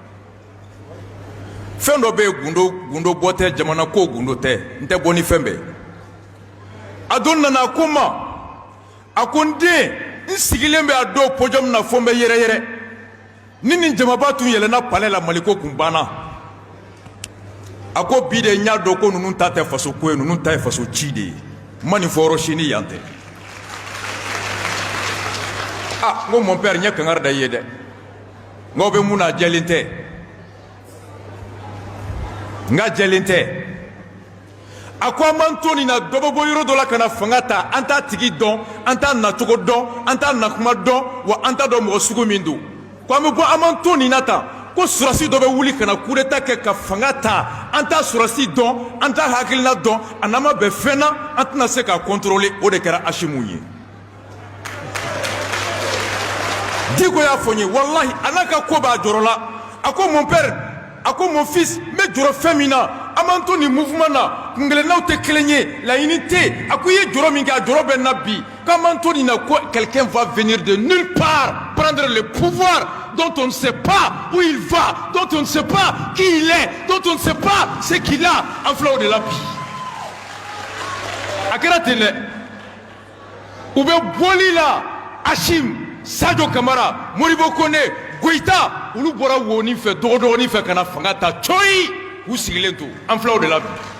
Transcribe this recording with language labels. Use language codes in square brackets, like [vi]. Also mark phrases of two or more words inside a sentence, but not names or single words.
[bm] fɛn dɔ bɛ yen gundo bɔ tɛ jamana ko gundo tɛ n tɛ bɔ ni fɛn bɛɛ a don nana a ko n ma a ko n den n sigilen bɛ a don podium na fɔ n bɛ yɛrɛyɛrɛ ni nin jamaba tun yɛlɛnna palais la Maliko kun banna a ko bi de n y'a dɔn ko ninnu ta tɛ faso ko ye ninnu ta ye faso ci de ye n ma nin fɔ yɔrɔ si ni yan tɛ n ko [fr] mon père [bm] n ye kangari da i ye dɛ n k'aw bɛ mun na a jɛlen tɛ n ka jɛlen tɛ a ko an b'an to nin na dɔ bɛ bɔ yɔrɔ dɔ la ka na fanga ta an t'a tigi dɔn an t'a nacogo dɔn an t'a nakuma dɔn wa an t'a dɔn mɔgɔ sugu min don ko an bɛ bɔ an b'an to nin na tan ko surasi dɔ bɛ wuli ka na [fr] coup d'état [bm] kɛ ka fanga ta an t'a surasi dɔn an t'a hakilina dɔn a n'an ma bɛn fɛn na an tɛna se k'a contrôler o de kɛra Asimu ye Diko y'a fɔ n ye walahi a n'a ka ko b'a jɔrɔ la a ko [fr] mon père, [bm] a ko [fr] mon fils, [bm] mais jɔrɔ fɛn min na an b'an to nin mouvement na kungelennaw tɛ kelen ye laɲini tɛ a ko i ye jɔrɔ min kɛ a jɔrɔ bɛ n na bi k'an b'an to nin na ko [fr] quelqu'un va venir de nulle part prendre le pouvoir dont on ne sait pas où il va, dont on ne sait pas qui il est, dont on ne sait pas ce qu'il a en [bm] filɛ o de la bi a kɛra ten dɛ u bɛ bɔli la Hachim, Sadio Kamara, Modibo Kone, Goïta olu bɔra Woni fɛ dɔgɔdɔgɔnin fɛ ka na fanga ta coyi u sigilen to an filɛ o de la bi